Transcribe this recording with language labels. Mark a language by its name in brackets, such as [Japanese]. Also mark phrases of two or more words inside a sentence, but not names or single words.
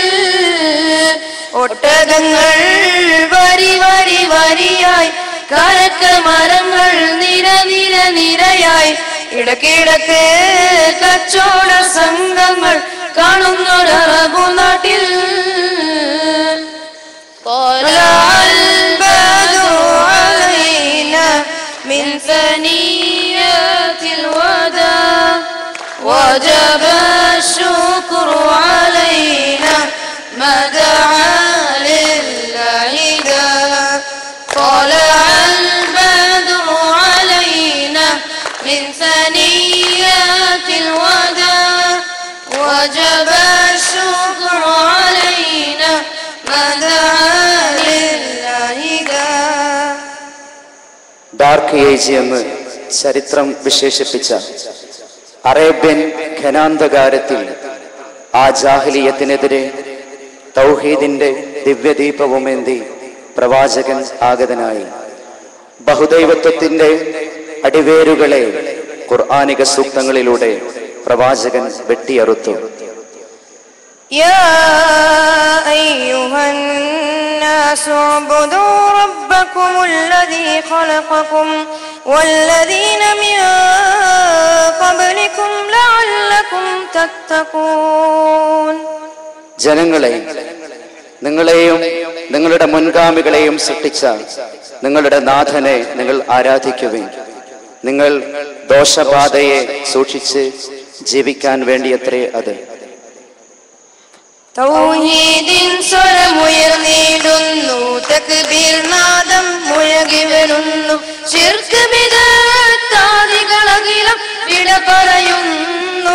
[Malayalam] ഒട്ടകങ്ങൾ വരി വരി വരിയായി, കാനക്ക മരങ്ങൾ നിര നിര നിരയായി, ഇടക്കിടക്ക് കച്ചവട സംഘങ്ങൾ കാണുന്നൊരൂ നാട്ടിൽ. [Arabic] من ثنيات الوداع وجب الشكر علينا ما دعا لله داع. طلع البدر علينا من ثنيات الوداع وجب الشكر علينا ما دعا لله داع. [English] Dark Age [Malayalam] എന്ന് ചരിത്രം വിശേഷിപ്പിച്ച അറേബ്യൻ ഘനാന്ധകാരത്തിൽ ആ ജാഹിലിയത്തിനെതിരെ തൗഹീദിന്റെ ദിവ്യദീപവുമേന്തി പ്രവാചകൻ ആഗതനായി. ബഹുദൈവത്വത്തിന്റെ അടിവേരുകളെ ഖുർആനിക സൂക്തങ്ങളിലൂടെ പ്രവാചകൻ വെട്ടിയറുത്തു. [Arabic] يا أيها الناس اعبدوا ربكم الذي خلقكم والذين من تتقون. [Malayalam] ജനങ്ങളെ, നിങ്ങളെയും നിങ്ങളുടെ മുൻഗാമികളെയും സൃഷ്ടിച്ച നിങ്ങളുടെ നാഥനെ നിങ്ങൾ ആരാധിക്കുവിൻ. നിങ്ങൾ ദോഷബാധയെ സൂക്ഷിച്ച് ജീവിക്കാൻ വേണ്ടിയത്രേ അത്. തൗഹീദിൻ സ്വരമുയർന്നിടുന്നു, തക്ബീർ നാദം മുഴകി വരുന്നു, ശിർക്ക് ബിദ്അത്താദികളകിലും വിട പറയുന്നു.